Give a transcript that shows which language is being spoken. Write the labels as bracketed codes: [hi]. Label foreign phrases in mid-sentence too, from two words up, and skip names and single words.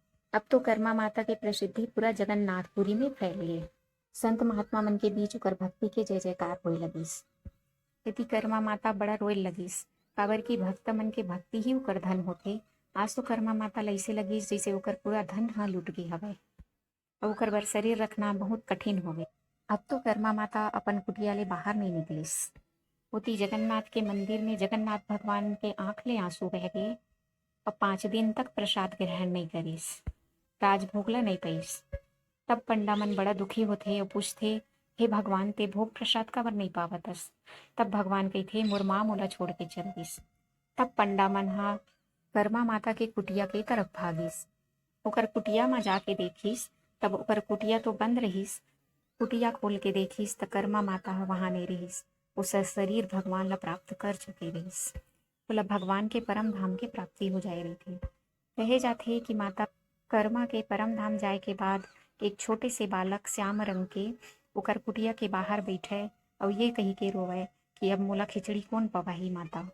[hne] अब तो कर्मा माता के प्रसिद्धि पूरा जगन्नाथपुरी में फैल गई, संत महात्मा मन के बीच ओकर भक्ति के जय जयकार होए लगिस। यदि कर्मा माता बड़ा रोए लगिस, काबर की भक्त मन के भक्ति ही ओकर धन होथे। आज तो कर्मा माता ल ऐसे लगिस जैसे ओकर पूरा धन ह लुट गे हवय, और ओकर बर शरीर रखना बहुत कठिन हो गए। अब तो कर्मा माता अपन कुटिया ले बाहर नहीं निकलिस। होती जगन्नाथ के मंदिर में जगन्नाथ भगवान के आंख ले आंसू बह गए और 5 दिन तक प्रसाद ग्रहण नहीं करिस, राजभोग ला नहीं पाइस। तब पंडा मन बड़ा दुखी होथे और पूछथे, हे भगवान ते भोग प्रसाद काबर नहीं पावतस। तब भगवान कहिथे, मोर माँ मोला छोड़ के चल दिस। तब पंडा मन हा कर्मा माता के कुटिया के तरफ भागिस, ओकर कुटिया में जाके देखिस तब ओकर कुटिया तो बंद रहीस। कुटिया खोल के देखिस त कर्मा माता ह वहाँ नहीं रहीस। उसर शरीर भगवान ला प्राप्त कर चुके रहीस। बोला भगवान के परम धाम के प्राप्ति हो जाए रही थी। कहे जाथे कि माता कर्मा के परम धाम जाए के बाद एक छोटे से बालक श्याम रंग के ओकर कुटिया के बाहर बैठे और ये कही के रोवे कि अब मोला खिचड़ी कौन पवाही माता।